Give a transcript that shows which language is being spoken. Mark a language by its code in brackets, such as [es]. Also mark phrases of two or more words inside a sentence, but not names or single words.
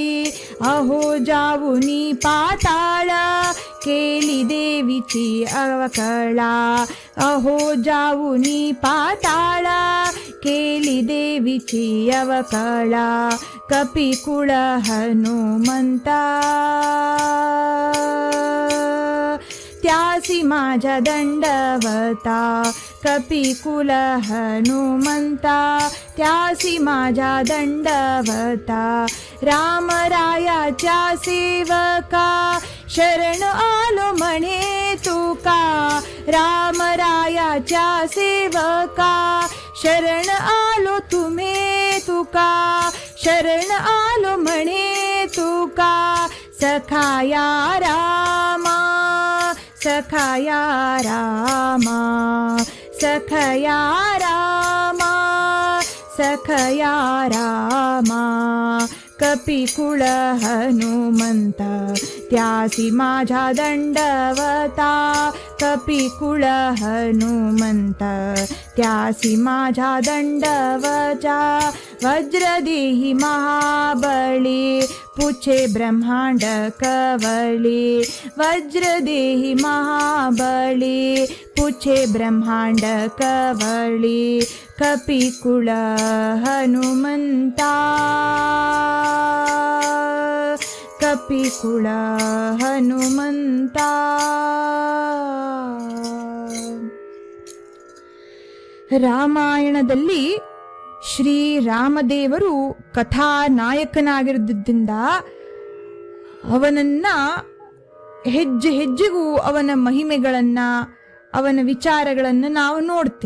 [mr] अहो जावो नी पाताळ केली देवीची अवकळा, अहो जावो नी पाताळ केली देवीची अवकळा. कपिकुळ हनुमंत त्यासी माझ्या दंडवता कपिकुल हनुमंता त्यासी माझ्या दंडवता रामरायाच्या सेवका शरण आलो म्हणे तुका रामरायाच्या सेवका शरण आलो तुम्हे तुका शरण आलो म्हणे तुका सखाया रामा सखाया रामा सखया रामा सखया रामा कपिकुळ हनुमंत त्यासी माझ्या दंडवता कपिकुळ हनुमंत त्यासी माझ्या दंडवचा वज्रदेही महाबली पूछे ब्रह्मांड कवली वज्रदेही महाबली पूछे ब्रह्मांड कवली कपिकुळ हनुमंता कपिकुळ ಹನುಮಂತಾ. [kn] ರಾಮಾಯಣದಲ್ಲಿ ಶ್ರೀರಾಮದೇವರು ಕಥಾನಾಯಕನಾಗಿರುವುದರಿಂದ ಅವನನ್ನ ಹೆಜ್ಜೆ ಹೆಜ್ಜೆಗೂ ಅವನ ಮಹಿಮೆಗಳನ್ನ ಅವನ ವಿಚಾರಗಳನ್ನು ನಾವು ನೋಡ್ತೇವೆ.